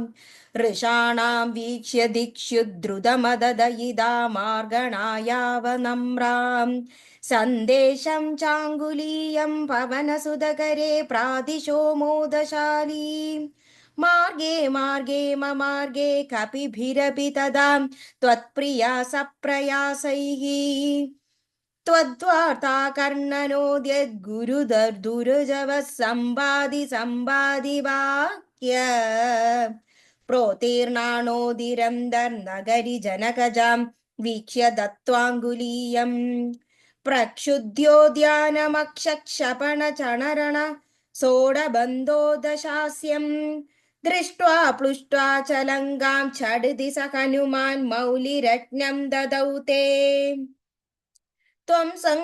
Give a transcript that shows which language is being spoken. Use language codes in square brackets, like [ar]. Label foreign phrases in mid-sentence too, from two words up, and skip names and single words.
[sa] ഋഷാണാം വീക്ഷ്യ ദിക്ഷ്യുദ്രുതമദദയിതാ മാർഗണായാവനമ്രാം സന്ദേശം ചാങ്കുലീയം പവനസുതകരേ പ്രാദിശോ മോദശാലീ മാർഗേ മാർഗേ മമാർഗേ കപിഭിരപി തദാ ത്വത്പ്രിയാ സപ്രയാസൈഃ त्वद्वार्ता कर्णनोद्यद्गुरुदुर्जवः सम्बादि सम्बादि वाक्य प्रोतीर्णानोदिरं दर्नगरि जनकजां वीक्ष्य दत्त्वाङ्गुलीयम् प्रक्षुद्योद्यानमक्षक्षपणचणरण सोडबन्धो दशास्यम् दृष्ट्वा प्लुष्ट्वा च लङ्गां झटिति स हनुमान् मौलिरत्नं ददौ ते त्वं